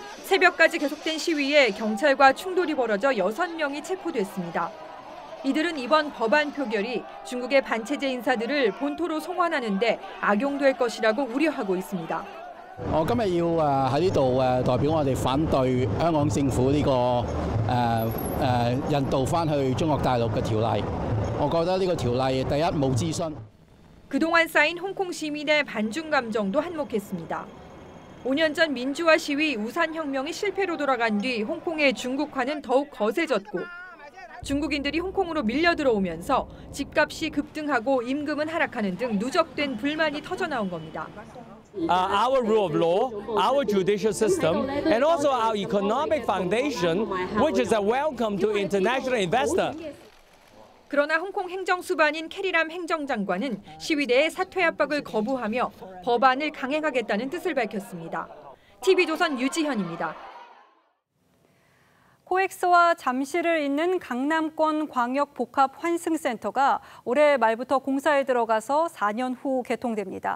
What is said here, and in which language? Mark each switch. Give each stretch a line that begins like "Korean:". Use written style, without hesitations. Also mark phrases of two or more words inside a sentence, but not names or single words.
Korean: 새벽까지 계속된 시위에 경찰과 충돌이 벌어져 6명이 체포됐습니다. 이들은 이번 법안 표결이 중국의 반체제 인사들을 본토로 송환하는 데 악용될 것이라고 우려하고 있습니다.
Cantonese: 我今日要喺呢度代表我哋反對香港政府呢個引渡翻去中國大陸嘅條例。我覺得呢個條例第一冇諮詢。
Korean: 그동안 쌓인 홍콩 시민의 반중 감정도 한몫했습니다. 5년 전 민주화 시위 우산혁명이 실패로 돌아간 뒤 홍콩의 중국화는 더욱 거세졌고 중국인들이 홍콩으로 밀려 들어오면서 집값이 급등하고 임금은 하락하는 등 누적된 불만이 터져나온 겁니다.
English: Our rule of law, our judicial system, and also our economic foundation, which is a welcome to international investor.
Korean: 그러나 홍콩 행정수반인 캐리람 행정장관은 시위대의 사퇴 압박을 거부하며 법안을 강행하겠다는 뜻을 밝혔습니다. TV조선 유지현입니다. 코엑스와 잠실을 잇는 강남권 광역복합환승센터가 올해 말부터 공사에 들어가서 4년 후 개통됩니다.